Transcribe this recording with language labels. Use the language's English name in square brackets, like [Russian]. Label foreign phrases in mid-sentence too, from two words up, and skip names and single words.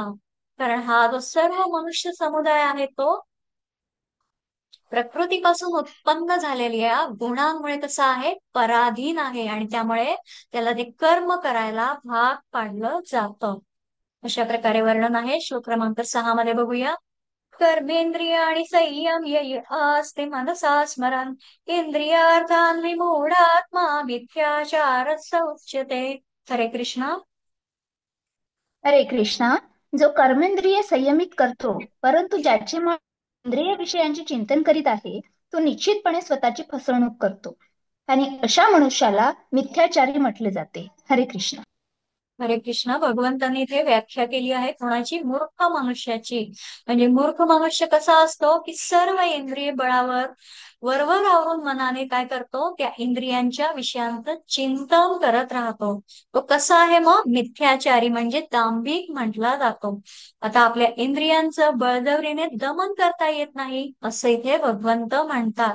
[Marathi] कारण हा जो सर्व मनुष्य समुदाय आहे तो प्रकृतीपासून उत्पन्न झालेल्या गुणांमुळे कसा आहे, पराधीन आहे. आणि त्यामुळे त्याला ते कर्म करायला भाग पाडलं जातं. अशा प्रकारे वर्णन आहे. श्लोक क्रमांक 6 मध्ये बघूया. [Sanskrit] कर्मेंद्रिय आणि संयम यय आस्ते मनसा स्मरण इंद्रियार्थान विमूढात्मा मिथ्याचार उच्यते. [Marathi] हरे कृष्ण. हरे कृष्णा. जो कर्मेंद्रिय संयमित करतो परंतु ज्याचे मन इंद्रिय विषयांचे चिंतन करीत आहे तो निश्चितपणे स्वतःची फसवणूक करतो आणि अशा मनुष्याला मिथ्याचारी म्हटले जाते. हरे कृष्ण. हरे कृष्ण. भगवंतांनी इथे व्याख्या केली आहे कोणाची? मूर्ख मनुष्याची. म्हणजे मूर्ख मनुष्य कसा असतो की सर्व इंद्रिय बळावर वरवर आवरून मनाने काय करतो, त्या इंद्रियांच्या विषयांचं चिंतन करत राहतो. तो कसा आहे मग? मिथ्याचारी म्हणजे दांभिक म्हटला जातो. आता आपल्या इंद्रियांचं बळजबरीने दमन करता येत नाही असं इथे भगवंत म्हणतात.